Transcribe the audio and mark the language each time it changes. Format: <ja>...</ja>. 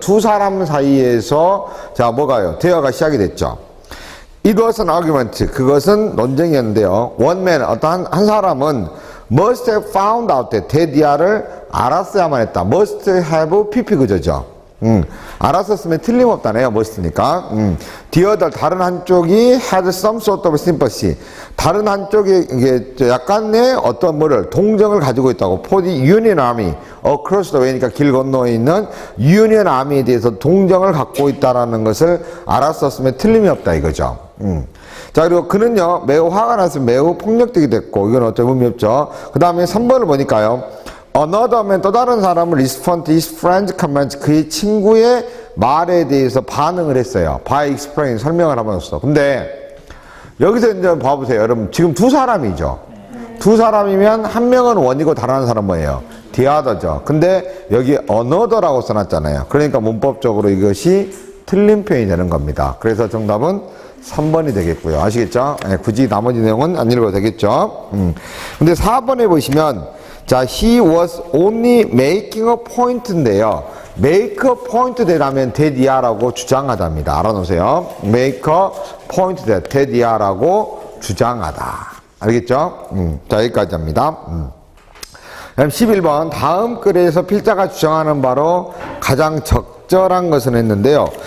<ko>두 사람 사이에서 자, 뭐가요? 대화가 시작이 됐죠.</ko> <en>It was an argument.</en> <ko>그것은 논쟁이었는데요. One man, 어떤 한 사람은 must have found out that 대디아를 알았어야만 했다. must have PP 구조죠. 알았었으면 틀림없다네요. must니까.</ko> <en>The other,</en> <ko>다른 한쪽이</ko> <en>had some sort of sympathy.</en> <ko>다른 한쪽이 이게 약간의 어떤 뭐를 동정을 가지고 있다고. For the Union Army across the way니까 길 건너에 있는 Union Army에 대해서 동정을 갖고 있다라는 것을 알았었으면 틀림이 없다 이거죠. 자, 그리고 그는요 매우 화가 나서 매우 폭력적이 됐고 이건 어쩔 의미 없죠. 그 다음에 3번을 보니까요. Another man, 또 다른 사람은 respond to his friend's comments, 그의 친구의 말에 대해서 반응을 했어요. by explain, 설명을 하면서. 근데 여기서 이제 봐보세요. 여러분 지금 두 사람이죠. 두 사람이면 한 명은 원이고 다른 한 사람은 뭐예요? the other죠. 근데 여기 another라고 써놨잖아요. 그러니까 문법적으로 이것이 틀린 표현이 되는 겁니다. 그래서 정답은 3번이 되겠고요. 아시겠죠? 네, 굳이 나머지 내용은 안 읽어도 되겠죠?</ko> <en>근데 4번에 보시면 자, he was only making a point인데요.</en> <ko>make a point 되라면 대디아라고 주장하답니다. 알아놓으세요. make a point that 대디아라고 주장하다. 알겠죠? 자, 여기까지 합니다. 그다음 11번 다음 글에서 필자가 주장하는 바로 가장 적절한 것은 했는데요.</ko>